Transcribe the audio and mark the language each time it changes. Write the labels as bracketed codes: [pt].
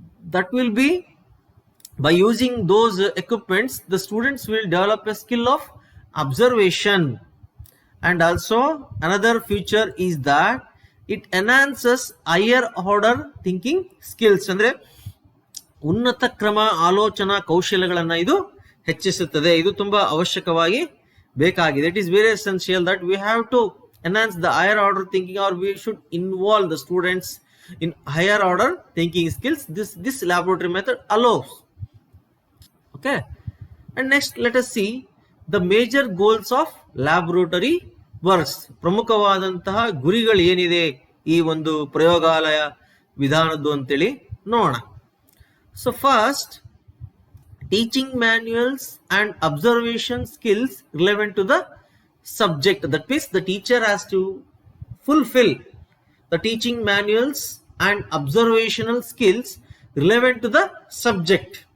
[en] That will be, by using those equipments, the students will develop a skill of observation. And also another feature is that it enhances higher order thinking skills. [kn] ಅಂದ್ರೆ ಉನ್ನತ ಕ್ರಮ ಆಲೋಚನಾ ಕೌಶಲ್ಯಗಳನ್ನು ಇದು ಹೆಚ್ಚಿಸುತ್ತದೆ. ಇದು ತುಂಬಾ ಅವಶ್ಯಕವಾಗಿ ಬೇಕಾಗಿದೆ. [en] It is very essential that we have to enhance the higher order thinking, or we should involve the students in higher order thinking skills. This laboratory method allows. Okay, and next let us see the major goals of laboratory works. [kn] ಪ್ರಮುಖವಾದಂತಹ ಗುರಿಗಳು ಏನಿದೆ ಈ ಒಂದು ಪ್ರಯೋಗಾಲಯ ವಿಧಾನದ್ದು ಅಂತೇಳಿ ನೋಡೋಣ. [en] So first, teaching manuals and observation skills relevant to the subject. That means the teacher has to fulfill the teaching manuals and observational skills relevant to the subject.